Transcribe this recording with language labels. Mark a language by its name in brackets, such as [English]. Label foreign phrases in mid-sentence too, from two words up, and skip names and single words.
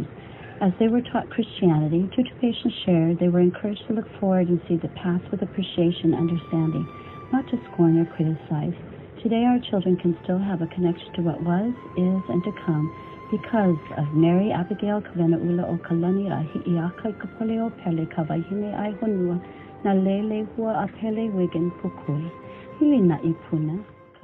[English] As they were taught Christianity, due to patience shared, they were encouraged to look forward and see the past with appreciation and understanding, not to scorn or criticize. Today our children can still have a connection to what was, is, and to come because of Mary Abigail Kavenaula o Kalani a Hi'iaka Kapole o Pele Kawahine ai Honua na Lele Hua a Pele Wigan Pukui. [Hawaiian] Hili na Ipuna.